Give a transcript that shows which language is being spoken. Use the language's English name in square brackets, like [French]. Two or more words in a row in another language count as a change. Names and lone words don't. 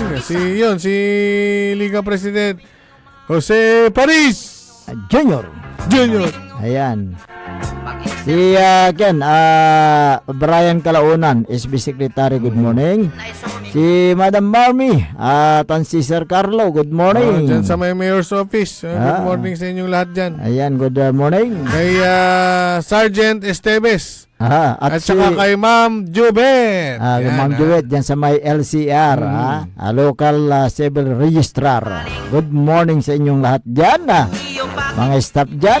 [Filipino] Si Liga President Jose Paris Junior. Ayan. Si Brian Kalaunan, SB Secretary, [English] good morning. [Filipino] Si Madam Marmy, si Sir Carlo, [English] good morning. [Filipino] Diyan sa may Mayor's Office. [English] Good morning [Filipino] sa inyong lahat dyan. Ayan, [English] good morning. [Filipino] Kay Sergeant Esteves. At si, saka kay Ma'am Jubet. Ma'am Jubet, dyan sa may LCR, [English] Local Civil Registrar. Good morning [Filipino] sa inyong lahat dyan. Mga staff dyan.